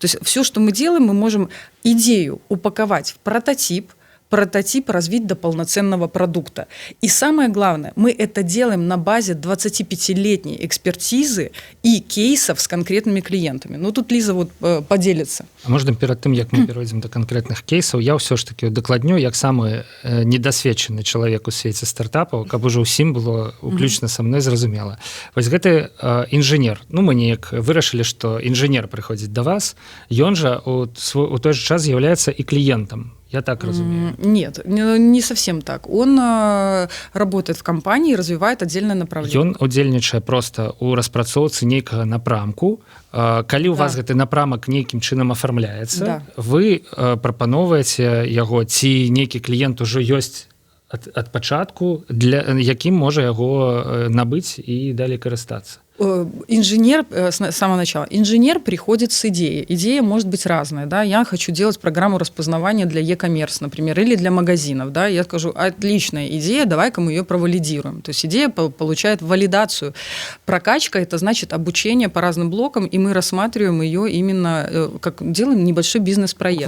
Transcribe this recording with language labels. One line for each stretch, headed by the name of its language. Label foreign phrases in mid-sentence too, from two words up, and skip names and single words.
Russian: То есть все, что мы делаем, мы можем идею упаковать в прототип, прототип развить до полноценного продукта. И самое главное, мы это делаем на базе 25-летней экспертизы и кейсов с конкретными клиентами. Ну, тут Лиза вот поделится.
Belarusian: А можна перад тым, як мы перайдзем до канкрэтных кейсаў, я ўсё ж таки дакладню, як самы недасведчаны чалавек у свеце стартапаў, каб ужо ўсім было уключна са мной зразумела. Вось гэты інжынер, ну мы неяк вырашылі, што інжынер прыходзіць да вас, ён жа у той же час з'яўляецца і кліентам. Я так разумею.
Russian: Нет, не совсем так. Он работает в компании и развивает отдельное направление.
Belarusian: Он удзельнічае просто у распрацоўцы нейкага напрамку. Калі у вас гэты напрамак нейкім чынам афармляецца, вы прапаноўваеце яго, ці нейкі кліент ужо ёсць ад пачатку, якім можа яго набыць і далей карыстацца.
Russian: Инженер, с самого начала, инженер приходит с идеей. Идея может быть разная. Да? Я хочу делать программу распознавания для e-commerce, например, или для магазинов. Да? Я скажу, отличная идея, давай-ка мы ее провалидируем. То есть идея получает валидацию. Прокачка – это значит обучение по разным блокам, и мы рассматриваем ее именно, как делаем небольшой бизнес-проект.